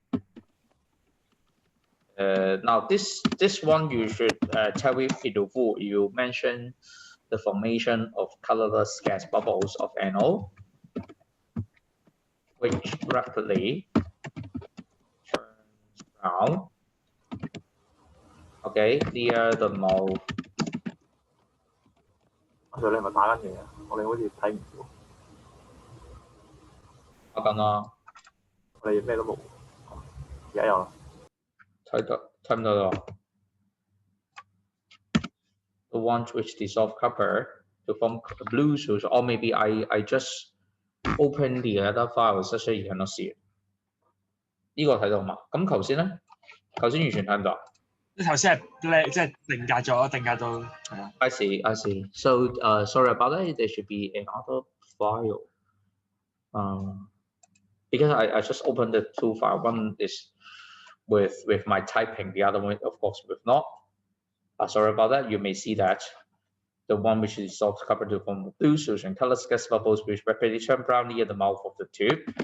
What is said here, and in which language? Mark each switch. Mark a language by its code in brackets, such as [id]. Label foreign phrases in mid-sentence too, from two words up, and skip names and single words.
[en] Now this one you should tell it in full. You mention the formation of colorless gas bubbles of NO, which rapidly turns brown. Okay, near the mouth. [yue] 你係咪打緊嘢啊？我哋好似睇唔到。打緊啦。我哋咩都冇。而家有啦。睇唔到啦。 [en] The one which dissolve copper to form blue solution, or maybe I just open the other file such that you cannot see it. [yue] 呢個睇到嘛？咁頭先咧，頭先完全睇唔到。你頭先係即係定格咗，定格到係啊。 [en] I see. So sorry about that. There should be another file. Because I just opened the two files. One is with my typing. The other one, of course, with not. Sorry about that. You may see that the one which is dissolved copper to form a blue solution, colorless gas bubbles which rapidly turn brown near the mouth of the tube.